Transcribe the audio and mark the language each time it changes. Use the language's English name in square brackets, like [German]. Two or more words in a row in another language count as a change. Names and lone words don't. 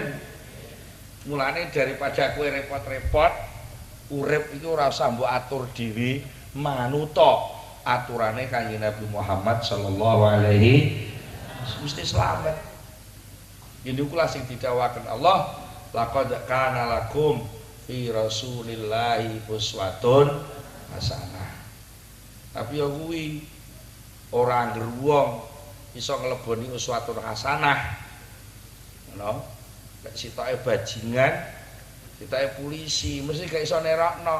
[Javanese] Mulane daripada kowe repot-repot, urip iki ora usah mbok atur dhewe, manuta aturane Kanjeng Nabi Muhammad [Arabic] صلى الله عليه [Javanese] mesti selamat. Ini kula sing didhawuhaken Allah, [Arabic] لقد كان لكم في رسول الله أسوة حسنة. [Javanese] Tapi ya kuwi ora angger wong iso ngleboni [Arabic] أسوة حسنة. [Javanese] Ngono. Nek sitoke bajingan, sitoke polisi, mesti gak iso nerokno.